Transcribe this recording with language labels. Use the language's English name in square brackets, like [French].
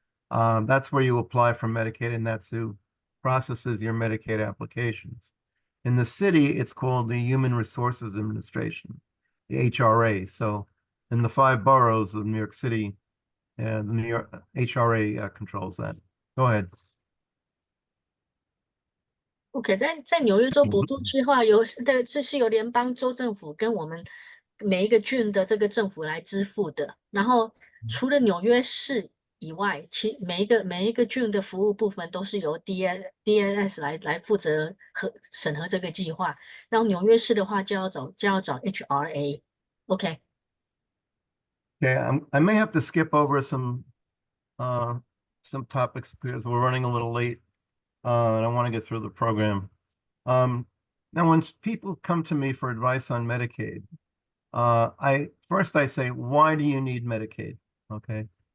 [English] That's where you apply for Medicaid, and that's who processes your Medicaid applications. In the city, it's called the Human Resources Administration, the HRA. So in the 5 boroughs of New York City, the New York HRA controls that. Go ahead. [Chinese] OK， 在纽约州补助计划是由联邦州政府跟我们每一个郡的这个政府来支付的。然后除了纽约市以外，每一个郡的服务部分都是由 DSS 来负责审核这个计划。然后纽约市的话就要找 HRA。OK。 [English] Okay, I may have to skip over some topics because we're running a little late. And I want to get through the program. Now, when people come to me for advice on Medicaid, I say, why do you need Medicaid? Okay.